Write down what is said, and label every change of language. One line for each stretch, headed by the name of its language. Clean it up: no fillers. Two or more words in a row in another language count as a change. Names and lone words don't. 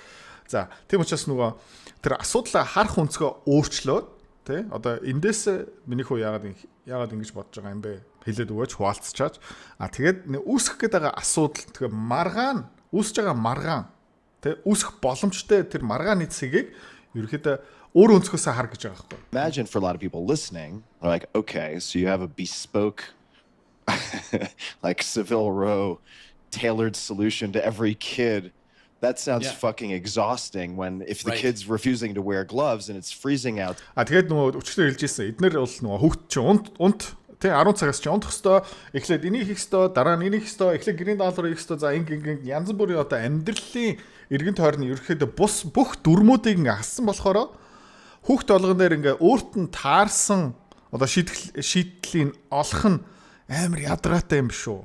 Mongolian: За тийм учраас нөгөө тэр асуудлаа харах өнцгөө өөрчлөөд тий одоо эндээс миний хүү яагаад ингэж бодож байгаа юм бэ? Хэлээд өгөөч хуваалцчаач. Тэгээд үүсгэх гээд байгаа асуудал тэгээ маргаан үүсэж байгаа маргаан тий үүсэх боломжтой тэр маргааны цэгийг ерөөхдөө өөр өнцгөөсөө хар гэж байгаа байхгүй.
English: Imagine for a lot of people listening, they're like, okay, so you have a bespoke like Savile Row tailored solution to every kid. That sounds fucking exhausting when if the kid's refusing to wear gloves and it's freezing out.
Mongolian: Тэгээд нөгөө өчтөр хэлжсэн эднэр бол нөгөө хүүхд чи унт тий 10 цагаас чи унтах хэвээр эхлээд энийг хийх хэвээр дараа нь энийг хийх хэвээр эхлээд гэрийн даалгавар хийх хэвээр за инг янз бүрийн одоо амьдралын эргэн тойрны ерөөхдөө бус бүх дүрмүүдийг ингээ хассан болохоор хүүхд болгон дээр ингээ өөрт нь таарсан одоо шийдлийн олох нь амар ядаргаатай юм шүү.